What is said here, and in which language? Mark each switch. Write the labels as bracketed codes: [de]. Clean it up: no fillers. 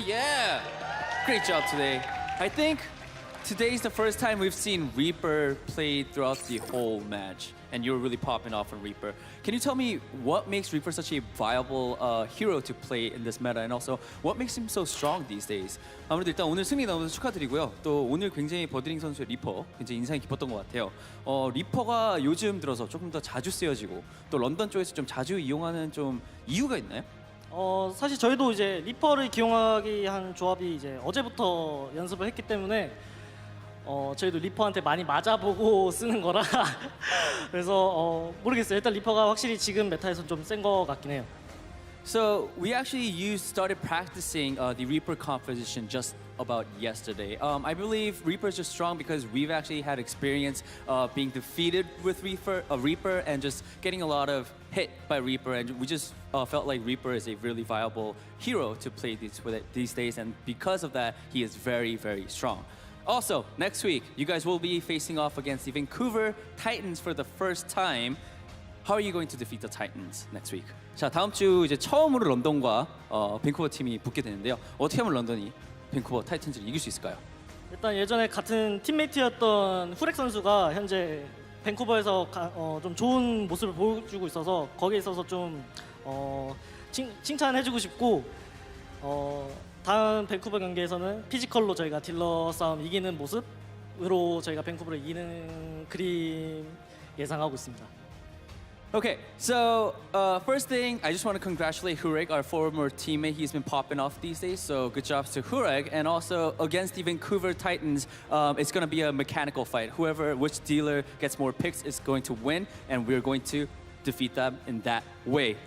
[en] Yeah, great job today. I think today's the first time we've seen Reaper play throughout the whole match, and you're really popping off on Reaper. Can you tell me what makes Reaper such a viable hero to play in this meta, and also what makes him so strong these days? [ko] 아무래도 일단 오늘 승리 너무 축하드리고요. 또 오늘 굉장히 버드링 선수의 리퍼 굉장히 인상이 깊었던 것 같아요. 리퍼가 요즘 들어서 조금 더 자주 쓰여지고 또 런던 쪽에서 좀 자주 이용하는 좀 이유가 있나요? 사실 저희도 이제 리퍼를 기용하기 한 조합이 이제 어제부터 연습을 했기 때문에 저희도 리퍼한테 많이 맞아보고 쓰는 거라 그래서 모르겠어요. 일단 리퍼가 확실히 지금 메타에서 좀 센 거 같긴 해요. [en] So we actually started practicing the Reaper composition just about yesterday. I believe Reapers are strong because we've actually had experience being defeated with Reaper and just getting a lot of hit by Reaper, and we just felt like Reaper is a really viable hero to play these days, and because of that, he is very, very strong. Also, next week, you guys will be facing off against the Vancouver Titans for the first time. How are you going to defeat the Titans next week? [ko] 자, 다음 주 이제 처음으로 런던과 밴쿠버 팀이 붙게 되는데요. 어떻게 하면 런던이 밴쿠버 타이탄즈를 이길 수 있을까요? 일단 예전에 같은 팀메이트였던 후렉 선수가 현재 밴쿠버에서 좀 좋은 모습을 보여주고 있어서 거기에 있어서 좀 칭찬해주고 싶고 다음 밴쿠버 경기에서는 피지컬로 저희가 딜러 싸움 이기는 모습으로 저희가 밴쿠버를 이기는 그림 예상하고 있습니다. [en] Okay, so first thing, I just want to congratulate Hurek, our former teammate. He's been popping off these days, so good job to Hurek. And also against the Vancouver Titans, it's going to be a mechanical fight. Which dealer gets more picks is going to win, and we're going to defeat them in that way.